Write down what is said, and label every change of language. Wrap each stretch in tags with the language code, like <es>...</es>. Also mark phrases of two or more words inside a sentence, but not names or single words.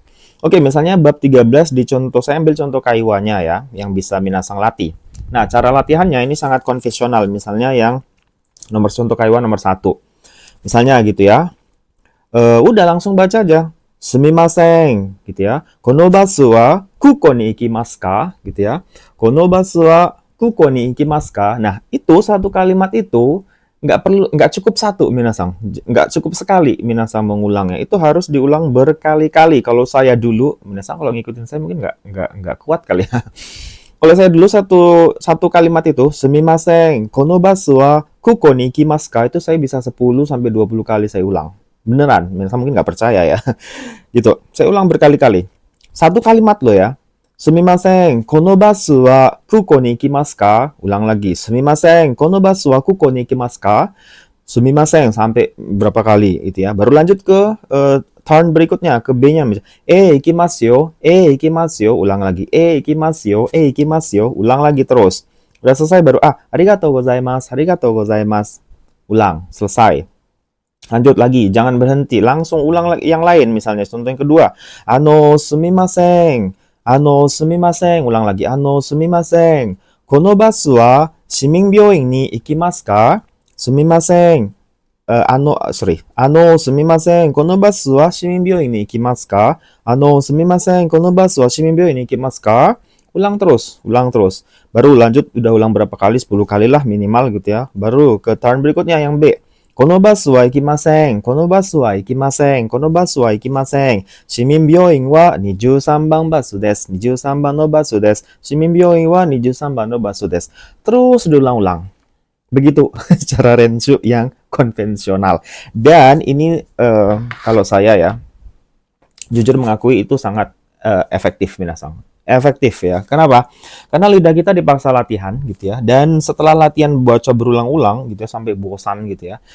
<id>Oke, misalnya bab 13 saya ambil contoh kaiwanya ya yang bisa Minasang latih. Nah, cara latihannya ini sangat konvensional. Misalnya yang contoh kaiwa nomor 1. Misalnya gitu ya. Udah langsung baca aja. Sumimasen gitu ya.</id> <ja>この バス は 空港 に 行きます か</ja> <id>gitu ya.</id> <ja>この バス は 空港 に 行きます か.</ja> <id>Nah, itu satu kalimat itu nggak cukup satu Minasang. Nggak cukup sekali Minasang mengulangnya. Itu harus diulang berkali-kali. Kalau saya dulu, Minasang kalau ngikutin saya mungkin nggak kuat kali ya. Kalau saya dulu satu kalimat itu,</id> <ja>すみません、この バス は 空港 に 行きます か,</ja> <id>itu saya bisa 10 sampai 20 kali saya ulang. Beneran, Minasang mungkin nggak percaya ya. Gitu. Saya ulang berkali-kali. Satu kalimat loh ya.</id> <ja>すみません、この バス は 空港 に 行きます か?</ja> <id>Ulang lagi.</id> <ja>すみません、この バス は 空港 に 行きます か?</ja> <id>Sumimasen sampai berapa kali itu ya. Baru lanjut ke turn berikutnya, ke B-nya misalnya.</id> <ja>行きます よ,</ja> <id>ulang lagi.</id> <ja>行きます よ,</ja> <id>ulang lagi terus. Udah selesai baru</id> <ja>ありがとう ございます.</ja> <id>Ulang, selesai. Lanjut lagi, jangan berhenti, langsung ulang lagi yang lain misalnya. Contoh yang kedua, sumimasen, ulang lagi.</id> <ja>すみません、この バス は 市民 病院 に 行きます か? すみません。すみません、この バス は 市民 病院 に 行きます か? すみません、この バス は 市民 病院 に 行きます か?</ja> <id>Ulang terus. Baru lanjut, udah ulang berapa kali? 10 kali lah minimal gitu ya. Baru ke turn berikutnya yang B.</id> <ja>この バス は 行きません. 市民 病院 は 23番バスです。23番のバスです。市民 病院 は 23番のバスです。</ja> <id>Terus diulang-ulang. Begitu cara Renshu yang konvensional. Dan ini kalau saya ya, jujur mengakui itu sangat efektif Minasang. Efektif ya. Kenapa? Karena lidah kita dipaksa latihan gitu ya. Dan setelah latihan baca berulang-ulang gitu ya, sampai bosan gitu ya.</id>